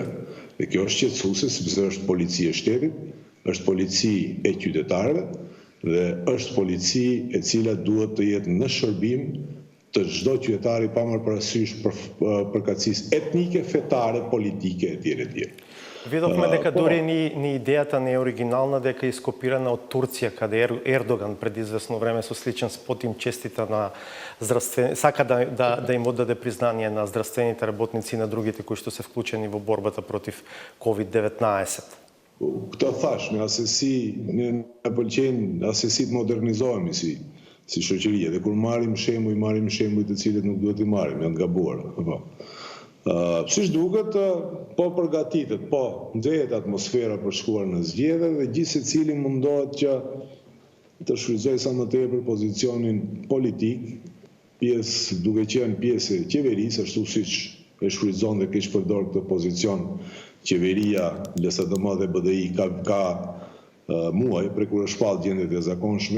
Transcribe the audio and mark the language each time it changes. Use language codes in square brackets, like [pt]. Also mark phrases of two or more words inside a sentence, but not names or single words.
[sq] Dhe kjo është qetësuese sepse është polici e shtetit, është polici e qytetarëve dhe është polici e cila duhet të jetë në shërbim të çdo qytetari pa marrë parasysh përkatësisë etnike, fetare, politike etj. [mk] Видовме дека дури ни идејата не е оригинална, дека е ископирана од Турција, каде Ердоган пред известно време со сличен спот им честита на сака да им оддаде признание на здравствените работници и на другите кои што се вклучени во борбата против COVID-19. [sq] Këtë thash, në asesi në pëlqejnë asesi të modernizohemi si shoqëri, dhe kur marrim shembuj të cilët nuk duhet i marrim, janë të gabuar. Siç duket, po përgatitet, po nxehet atmosfera për shkuar në zgjedhje dhe gjithë secili mundohet që të shfrytëzojë sa më tepër pozicionin politik, duke qenë pjesë e qeverisë, ashtu siç e shfrytëzon dhe keq përdor këtë pozicion qeveria, LSDM dhe BDI ka muaj për kur është shpall gjendjet e zakonshme.